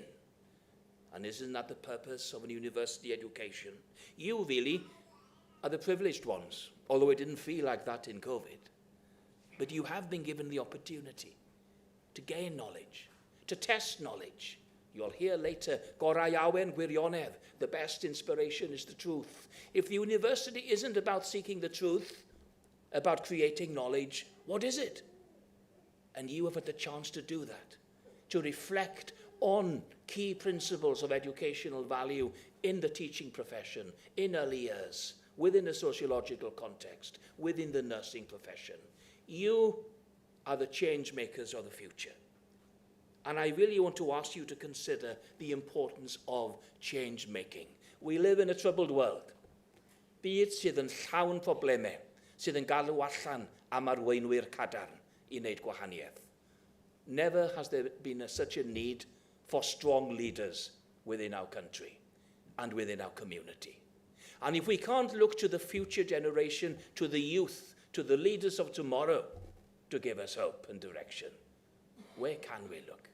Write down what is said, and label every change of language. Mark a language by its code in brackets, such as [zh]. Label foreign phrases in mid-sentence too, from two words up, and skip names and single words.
[en] And isn't that the purpose of a university education? You really are the privileged ones, although it didn't feel like that in COVID. But you have been given the opportunity to gain knowledge, to test knowledge. You'll hear later, [cy] gorau awen gwirionedd, [en] the best inspiration is the truth. If the university isn't about seeking the truth, about creating knowledge, what is it? And you have had the chance to do that, to reflect on key principles of educational value in the teaching profession, in early years, within a sociological context, within the nursing profession. You are the change makers of the future. And I really want to ask you to consider the importance of change making. We live in a troubled world. [cy] Byd sydd yn llawn problemau, sydd yn galw allan am arweinwyr cadarn I wneud gwahaniaeth. [en] Never has there been such a need for strong leaders within our country and within our community. And if we can't look to the future generation, to the youth, to the leaders of tomorrow to give us hope and direction, where can we look?